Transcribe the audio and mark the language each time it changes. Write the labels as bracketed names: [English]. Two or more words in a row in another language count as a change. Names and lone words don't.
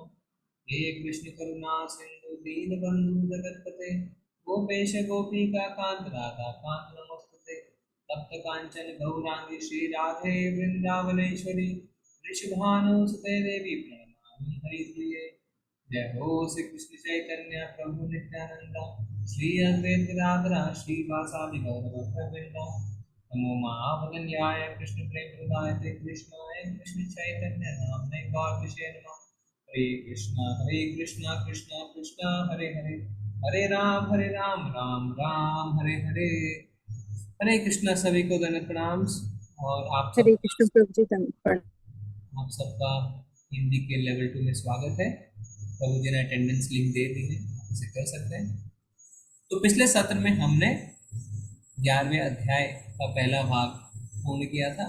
[Sanskrit] हे कृष्ण करुणा सिंधु दीनबंधु जगतपते गोपेश गोपिका कांत राधा कांत नमोस्तुते तप्त कांचन गौरांगी श्री राधे वृंदावनेश्वरी वृषभानुसुते देवी प्रणमामि हरिप्रिये। जय हो श्री कृष्ण चैतन्य प्रभु नित्यानंद श्री अद्वैत गदाधर श्रीवासादि गौरभक्तवृंद नमो महावदन्याय कृष्ण प्रेम प्रदायते कृष्णाय कृष्ण चैतन्य नामने गौरविषे नमः। हरे कृष्णा कृष्णा कृष्णा हरे हरे हरे राम राम राम हरे हरे। [Hindi] हरे कृष्णा सभी को दंड प्रणाम। और हरे कृष्ण प्रभु जी धन्यवाद। आप सबका हिंदी के लेवल 2 में स्वागत है। प्रभु जी ने [English] attendance link [Hindi] दे दी है, आप इसे कर सकते हैं। तो पिछले सत्र में हमने 11वें अध्याय का पहला भाग पूर्ण किया था।